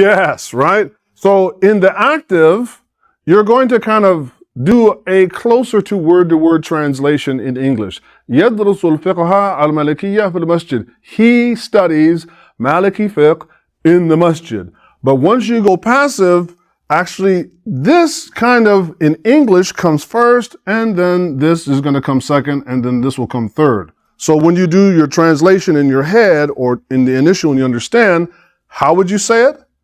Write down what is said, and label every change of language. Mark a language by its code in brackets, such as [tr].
[en] Yes, right? So in the active, you're going to kind of do a closer to word translation in English. [ar] يدرس الفقه المالكية في المسجد. [en] He studies Maliki fiqh in the masjid. But once you go passive, actually this kind of in English comes first, and then this is going to come second, and then this will come third. So when you do your translation in your head or in the initial and you understand, how would you say it?